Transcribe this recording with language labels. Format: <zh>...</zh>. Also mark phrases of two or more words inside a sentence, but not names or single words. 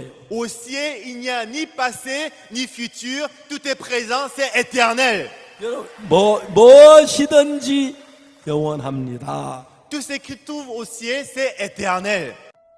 <fr>Au ciel, il n'y a ni passé, ni futur. Tout est présent, c'est éternel.</fr> <ko>여러분 무엇이든지 영원합니다.</ko> <fr>Tout ce qui trouve au ciel, c'est éternel.</fr>